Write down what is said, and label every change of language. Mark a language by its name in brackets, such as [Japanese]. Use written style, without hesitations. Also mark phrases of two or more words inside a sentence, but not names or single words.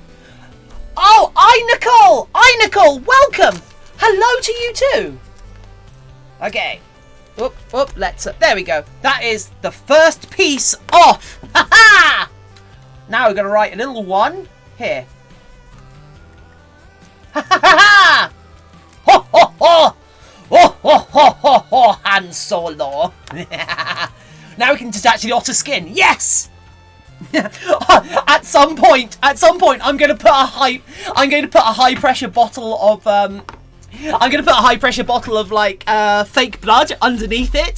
[English] Oh, Nicole, welcome. Hello to you too. Okay. Oop, let's... there we go. That is the first piece off. Ha ha! Now we're going to write a little one here. Ha ha ha ha! Ho ho ho! Oh, ho, ho, ho, ho, Han Solo. Now we can detach the otter skin. Yes! At some point, I'm going to put a high pressure bottle of like fake blood underneath it.